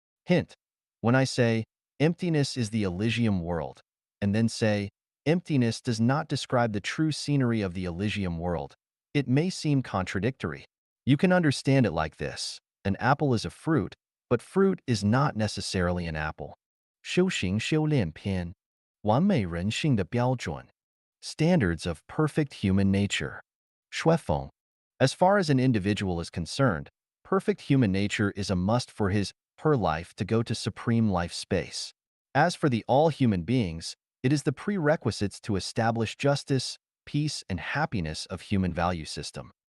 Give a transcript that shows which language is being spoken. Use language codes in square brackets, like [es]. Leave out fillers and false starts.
[en] Hint: when I say, emptiness is the Elysium world, and then say, emptiness does not describe the true scenery of the Elysium world, it may seem contradictory. You can understand it like this: an apple is a fruit, but fruit is not necessarily an apple. [zh] 修行修炼篇，完美人性的标准。 [en] Standards of perfect human nature. [zh] 说风. [en] As far as an individual is concerned, perfect human nature is a must for her life to go to supreme life space. As for the all human beings, it is the prerequisites to establish justice, peace, and happiness of human value system.